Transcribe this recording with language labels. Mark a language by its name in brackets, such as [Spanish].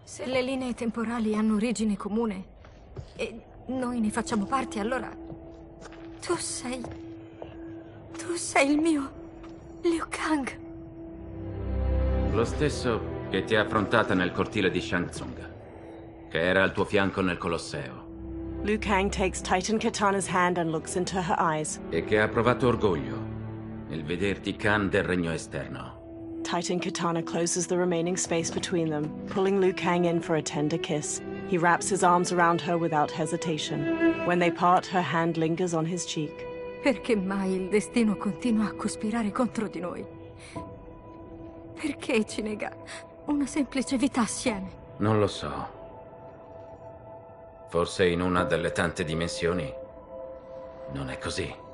[Italian] Se le linee temporali hanno origine comune e noi ne facciamo parte, allora tu sei il mio Liu Kang. Lo stesso che ti ha affrontata nel cortile di Shang Tsung, che era al tuo fianco nel Colosseo. [English] Liu Kang takes Titan Katana's hand and looks into her eyes. [Italian] E che ha provato orgoglio nel vederti Khan del regno esterno. [English] Titan Katana closes the remaining space between them, pulling Liu Kang in for a tender kiss. He wraps his arms around her without hesitation. When they part, her hand lingers on his cheek. [Italian] Perché mai il destino continua a cospirare contro di noi? Perché ci nega una semplice vita assieme? Non lo so. Forse in una delle tante dimensioni non è così.